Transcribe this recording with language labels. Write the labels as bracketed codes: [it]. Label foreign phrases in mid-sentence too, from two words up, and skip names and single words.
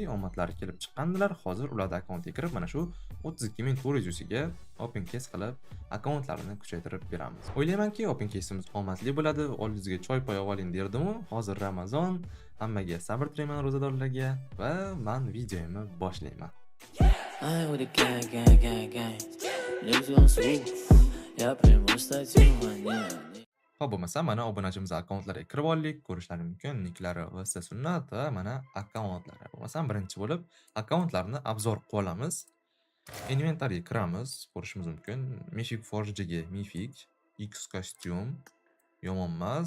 [uz] Omadlari kelib chiqqandilar. Hozir ularning akkauntiga kirib, mana shu 32,400 ga [en] open case [uz] qilib akkauntlarini kuchaytirib beramiz. O'ylaymanki, [en] open case'imiz [uz] omadli bo'ladi. Oldingizga choy poy oling derdim-u. Hozir Ramazon, hammaga sabr tilayman ro'zadorlarga va men videoyimni boshlayman. [en] I with a gang. Niggas gon' swoop. [ru] Я приму статью маньяк. [uz] Xo'p, bo'lmasa mana obunachimiz akkauntlariga kirib oldik. Ko'rishlaringiz mumkin niklari VS Sunnat va mana akkauntlari. Bo'lmasa birinchi bo'lib akkauntlarni obzor qilib olamiz. Inventariga kiramiz. Ko'rishimiz mumkin. Mythic Forge'ga Mythic X kostyum yomon emas.